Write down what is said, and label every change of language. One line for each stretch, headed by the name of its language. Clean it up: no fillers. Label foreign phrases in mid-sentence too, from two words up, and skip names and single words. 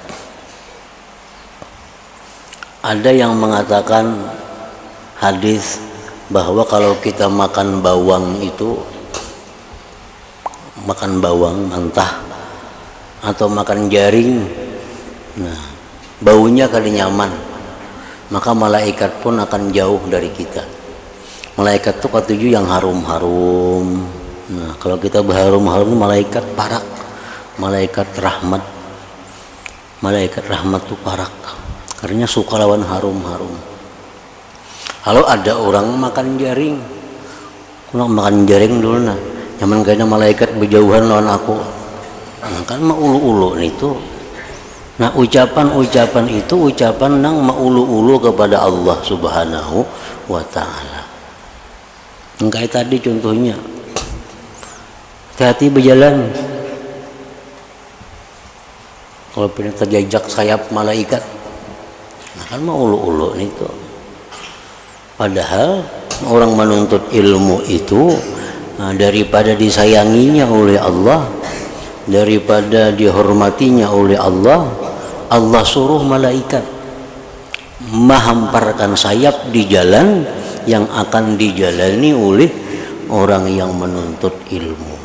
Indonesian: Ada yang mengatakan hadis bahwa kalau kita makan bawang itu, makan bawang mentah atau makan jaring, nah baunya kali nyaman, maka malaikat pun akan jauh dari kita. Malaikat itu ketujuh yang harum-harum.
Banjar: Nah, kalau kita berharum-harum, malaikat parak, malaikat rahmat. Malaikat rahmat itu parak, karena suka lawan harum-harum. Kalau ada orang makan jaring, kurang makan jaring dulu nah, nyaman kayaknya malaikat berjauhan lawan aku. Nah, kan mau ulu-ulu itu. Nah, ucapan-ucapan itu ucapan nang maulu-ulu kepada Allah
Arabic: سبحانه وتعالى.
Banjar: Kayak tadi contohnya, hati-hati berjalan, kalau pernah terjajak sayap malaikat, nah kan maulu-ulu itu.
Indonesian: Padahal orang menuntut ilmu itu, nah, daripada disayanginya oleh Allah, daripada dihormatinya oleh Allah, Allah suruh malaikat menghamparkan sayap di jalan yang akan dijalani oleh orang yang menuntut ilmu.